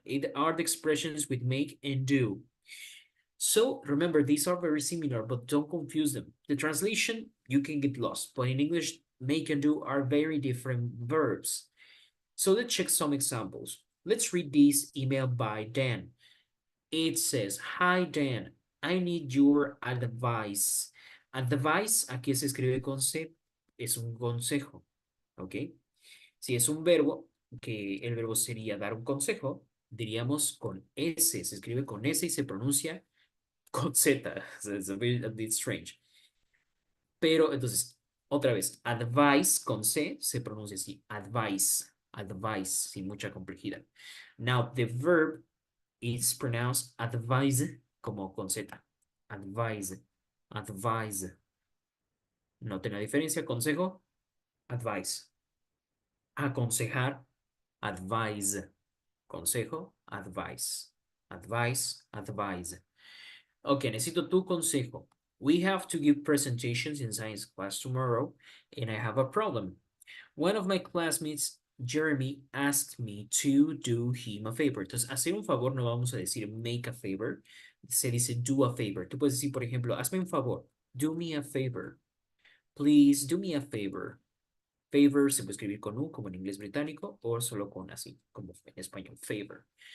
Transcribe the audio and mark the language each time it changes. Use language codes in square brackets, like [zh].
[en] It are the expressions with make and do. So remember, these are very similar, but don't confuse them. The translation, you can get lost, but in English, make and do are very different verbs. So let's check some examples. Let's read this email by Dan. It says, Hi Dan, I need your advice. [es] Advice, aquí se escribe con C, es un consejo, ¿ok? Si es un verbo, que el verbo sería dar un consejo, diríamos con S, se escribe con S y se pronuncia con Z. [en] It's a bit strange. [es] Pero entonces, otra vez, advice con C se pronuncia así, advice, advice, sin mucha complejidad. [en] Now, the verb is pronounced advise [es] como con Z. Advise, advise. Noten la diferencia, consejo, advice. Aconsejar, advise. Consejo, advice. [en] Advice, advise. [es] Okay, necesito tu consejo. [en] We have to give presentations in science class tomorrow, and I have a problem. One of my classmates, Jeremy, asked me to do him a favor. [es] Entonces, hacer un favor no vamos a decir [en] make a favor, [es] se dice [en] do a favor. [es] Tú puedes decir, por ejemplo, hazme un favor, [en] do me a favor. [es] Please do me a favor. Favor se puede escribir con U, como en inglés británico, o solo con así, como en español, favor.